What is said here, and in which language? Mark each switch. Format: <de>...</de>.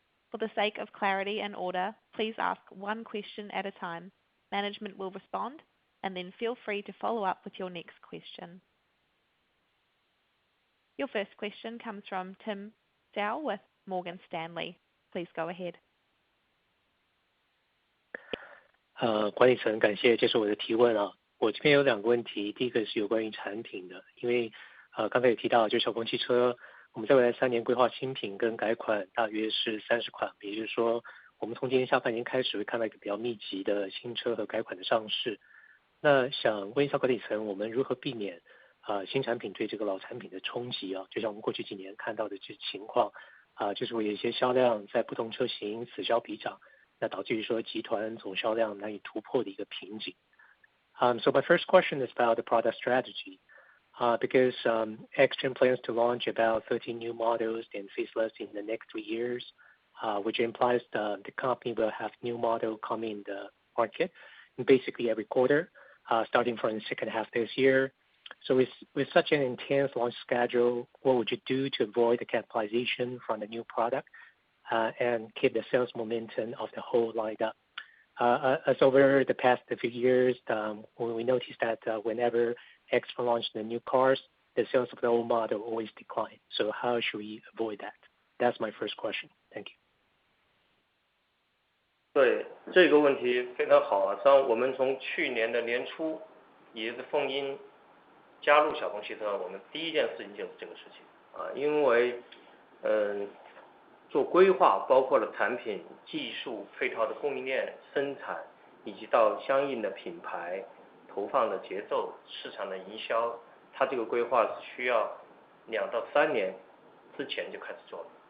<en>For the sake of clarity and order, please ask one question at a time. Management will respond, and then feel free to follow up with your next question. Your first question comes from Tim Zhao with Morgan Stanley. Please go ahead.</en> <zh>管理层感谢接受我的提问啊。我这边有两个问题，第一个是有关于产品的，因为刚才也提到，就小鹏汽车，我们在未来3年规划新品跟改款大约是30款，也就是说，我们从今年下半年开始会看到一个比较密集的新车和改款的上市。那想问一下管理层，我们如何避免新产品对这个老产品的冲击啊？就像我们过去几年看到的这情况就是会有一些销量在不同车型此消彼长，那导致于说集团总销量难以突破的一个瓶颈。</zh> <en>So my first question is about the product strategy, because Xpeng plans to launch about 13 new models and facelifts in the next 3 years, which implies the company will have new model coming in the market basically every quarter, starting from the second half this year. So with such an intense launch schedule, what would you do to avoid the capitalization from the new product and keep the sales momentum of the whole lineup? As over the past few years, we noticed that whenever Xpeng launched the new cars, the sales of the old model always decline. So how should we avoid that? That's my first question. Thank you.</en> <zh>对，这个问题非常好啊。实际上，我们从去年的年初，也是奉因加入小鹏汽车，我们第一件事情就是这个事情因为做规划包括了产品、技术、配套的供应链、生产，以及到相应的品牌投放的节奏、市场的营销，它这个规划是需要2到3年之前就开始做的</zh>